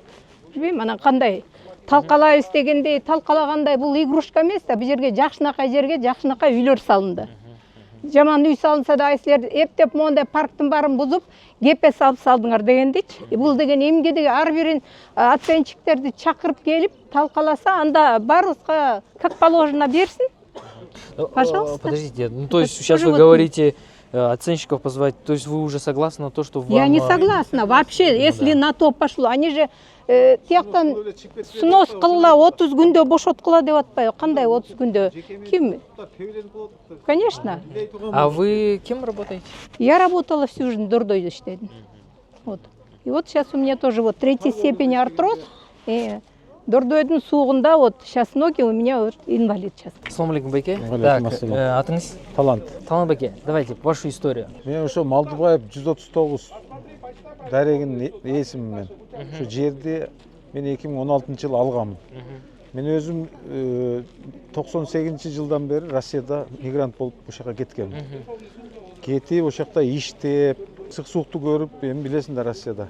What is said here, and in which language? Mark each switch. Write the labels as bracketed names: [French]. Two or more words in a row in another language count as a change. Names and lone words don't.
[Kyrgyz] Билбейм, анан кандай талкалайбыз дегендей, талкалагандай бул игрушка эмес да, бул жерге жакшынакай үйлөр салынды. Жаман үй салынса да силер эптеп мондай парктын баарын бузуп, кепе салып салдыңар дегендичи. Бул деген эмге деген ар бирин оценщиктерди чакырып келип талкаласа, анда баарыбызга [Russian] как положено [Kyrgyz] берсин. [Russian] Пожалуйста. Подождите, ну то есть сейчас вы говорите оценщиков позвать, то есть вы уже согласны на то, что вам... Я не согласна вообще, если на то пошло. [Kyrgyz] Они же тияктан снос кылла 30 күндө бошоткула деп атпайбы? Кандай 30 күндө? Ким? [Russian] Конечно. А вы кем работаете? Я работала всю жизнь, [Kyrgyz] дордойдо иштедим. [Russian] Вот. И вот сейчас у меня тоже вот 3-й степень артроз. [Kyrgyz] Дордойдун суугунда [Russian] вот сейчас ноги у меня вот инвалид сейчас. [Kyrgyz] Ассаламу алейкум, байке. Так, атыңыз? Талант. Талант байке, [Russian] давайте вашу историю. [Kyrgyz] Мен ошо Малдыбаев 139 дарегинин ээсимин. Ошо жерди мен 2016 жылы алгамын. Мен өзүм 98 жылдан бери Россияда мигрант болуп ошо жака кеткем. Кетип ошо жакта иштеп, ысык суукту көрүп, эми билесиң да Россияда.